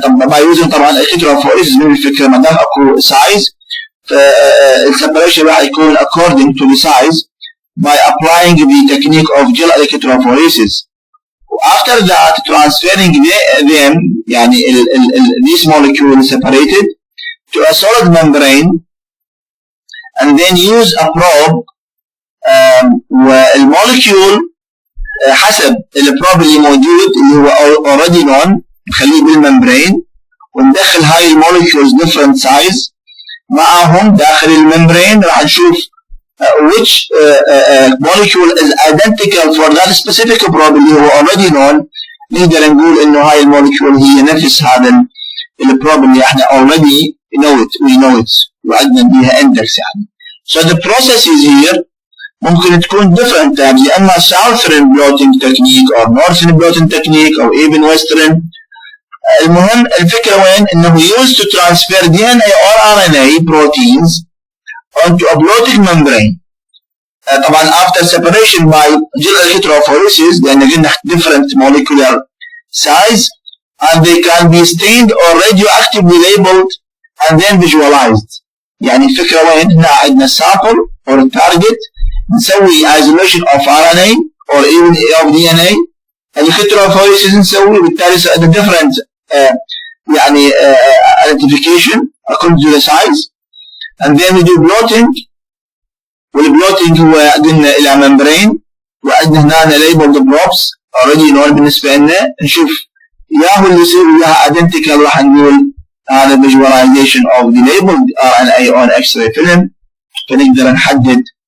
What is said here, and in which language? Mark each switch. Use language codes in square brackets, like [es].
[en] by using طبعا electrophoresis [ar] من الفكرة ما دام اكو [en] size فالseparation راح يكون according to the size by applying the technique of gel electrophoresis. After that transferring them [ar] يعني [en] these molecules separated to a solid membrane and then use a probe. [ar] والمولكيول حسب البروب اللي موجود اللي هو already known نخليه بالممبرين وندخل هاي المولكيولز different size معهم داخل الممبرين راح نشوف [en] which molecule is identical for that specific probe [ar] اللي هو already known. نقدر نقول انه هاي المولكيول هي نفس هذا البروب اللي احنا [en] already we know it [ar] وعندنا بيها index يعني. [en] So the process is here [ar] ممكن تكون [en] different types يا اما southern blotting technique or northern blotting technique or even western. [ar] المهم الفكرة وين انه [en] used to transfer DNA or RNA proteins onto a blotting membrane. طبعا after separation by gel electrophoresis لان قلنا different molecular size and they can be stained or radioactively labeled and then visualized. [ar] يعني الفكرة وين هنا عندنا [en] sample or target نسوي isolation of RNA or even of DNA electrophoresis نسوي بالتالي the different يعني identification according to the size and then we do blotting. [ar] والبلوتينج هو قلنا الى membrane وعندنا هنا labeled probes already known بالنسبة لنا نشوف ياهو اللي يصير وياها identical راح نقول هذا [en] visualization of the labeled RNA on X-ray film [ar] فنقدر نحدد